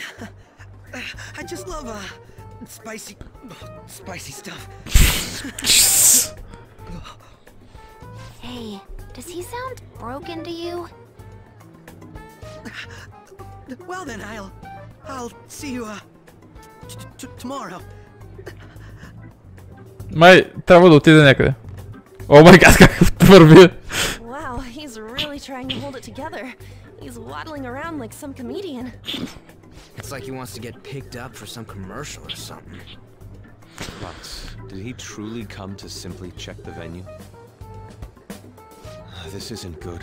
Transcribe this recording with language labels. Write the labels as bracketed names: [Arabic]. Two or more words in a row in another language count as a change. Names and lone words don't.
[English] I just love spicy stuff. Hey, does he sound broken to you? Well then, I'll see you tomorrow. [Bulgarian] Май трябва да отиде някъде. [English] Oh my god, [Bulgarian] как върви. [English] Wow, he's really trying to hold it together. He's waddling around like some comedian. It's like he wants to get picked up for some commercial or something. But did he truly come to simply check the venue? This isn't good.